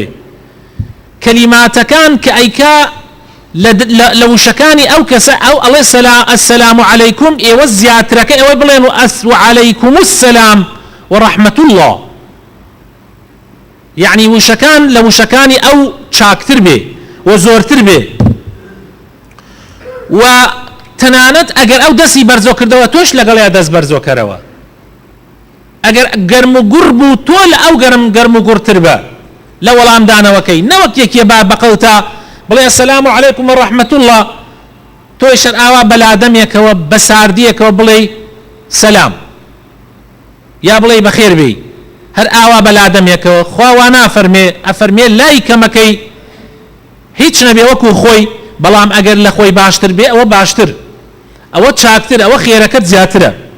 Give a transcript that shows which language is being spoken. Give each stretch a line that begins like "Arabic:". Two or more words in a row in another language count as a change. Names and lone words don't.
Central Kurdish: کەلیماتەکان کە ئەیکا لە وشەکانی ئەو کەسە ئەو ئەڵێ
Arabic: ئەسسەلام عەلەیکوم،
Central Kurdish: ئێوە زیاترەکە ئێوە بڵێن و
Arabic: عەلەیکوم السەلام وەڕەحمەت الله،
Central Kurdish: یعنی وشەکان لە وشەکانی ئەو چاکتر بێ و زۆرتر بێ. و تەنانەت ئەگەر ئەو دەستی بەرزۆ کردەوە تۆش لەگەڵیا دەست بەرزۆ کەرەوە، ئەگەر گەرم و گوڕ بوو تۆ لە ئەو گەرم و گوڕتر بە لە وەڵامدانەوەکەی، نەوەک یەکێ با بەقەوتە بڵێ
Arabic: السلام علیکم ورحمة الله،
Central Kurdish: تۆی شەر ئاوا بەلادەمێکەوە بە ساردیەکەوە بڵێ سەلام یا بڵێ بەخێر بێ، هەر ئاوا بەلادەمێکەوە. خوا وا نافەرمێ، ئەفەرمێ لای کەمەکەی هیچ نەبێ وەکو خۆی، بەڵام ئەگەر لە خۆی باشتر بێ ئەوە باشتر، ئەوە چاکتر، ئەوە خێرەکەت زیاترە.